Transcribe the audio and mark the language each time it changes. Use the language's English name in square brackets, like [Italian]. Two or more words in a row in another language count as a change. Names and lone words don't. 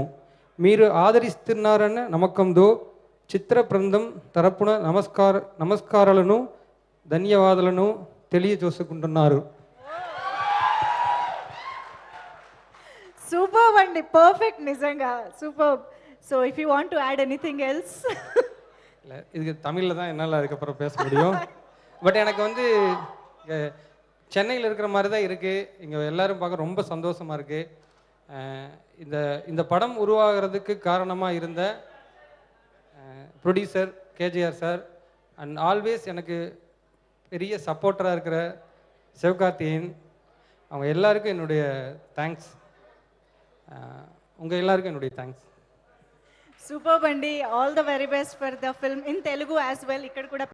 [Telugu] మీరు ఆదరిస్తున్నారన్న నమ్మకంతో చిత్ర బృందం తరపున నమస్కారాలను ధన్యవాదాలను తెలియజేసుకుంటున్నారు. సూపర్ అండి, పర్ఫెక్ట్, నిజంగా సూపర్. [English] So if you want to add anything else. [Tamil] இது தமிழில் தான் என்னால் அதுக்கப்புறம் பேச முடியும். பட் எனக்கு வந்து சென்னையில் இருக்கிற மாதிரி தான் இருக்குது. இங்கே எல்லோரும் பார்க்க ரொம்ப சந்தோஷமாக இருக்குது. இந்த இந்த படம் உருவாகிறதுக்கு காரணமாக இருந்த ப்ரொடியூசர் கேஜிஆர் [English] sir and always [Tamil] எனக்கு பெரிய சப்போர்ட்டராக இருக்கிற சிவகார்த்திகேயன், அவங்க எல்லாருக்கும் என்னுடைய தேங்க்ஸ். உங்கள் எல்லாருக்கும் என்னுடைய தேங்க்ஸ். [Telugu] సూపర్ అండి, [English] All the very best for the film in Telugu as well. [Telugu] ఇక్కడ కూడా